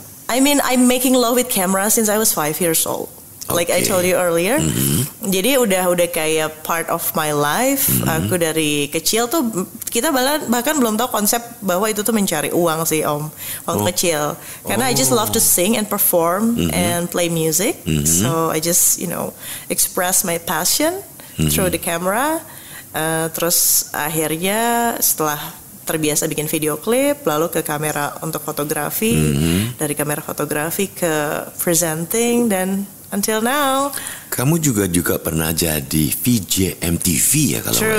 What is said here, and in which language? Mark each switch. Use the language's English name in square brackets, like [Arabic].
[English] I mean, I'm making love with camera since I was 5 years old. Like I Okay. told you earlier. [Indonesian] Jadi udah kayak [English] part of my life. [Indonesian] Aku dari kecil tuh kita bahkan belum tahu konsep bahwa itu tuh mencari uang sih Om waktu kecil. [English] Karena I just love to sing and perform and play music. So I just express my passion through the camera. [Indonesian] Terus akhirnya setelah terbiasa bikin video klip, lalu ke kamera untuk fotografi, dari kamera fotografi ke presenting, dan until now. Kamu juga pernah jadi VJ MTV ya kalau nggak